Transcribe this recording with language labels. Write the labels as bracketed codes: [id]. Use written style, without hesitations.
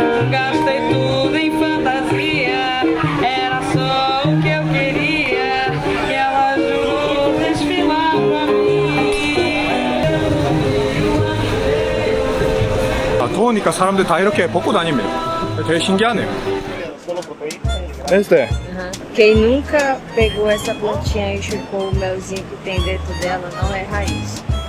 [pt] Gastei tudo em fantasia, era só o que eu queria, e ela jurou desfilar pra mim. [ko] 아, 더우니까 사람들 다 이렇게 벗고 다닙니다. 되게 신기하네요. Este. [pt] Quem nunca pegou essa plantinha e chupou o melzinho que tem dentro dela não é raiz.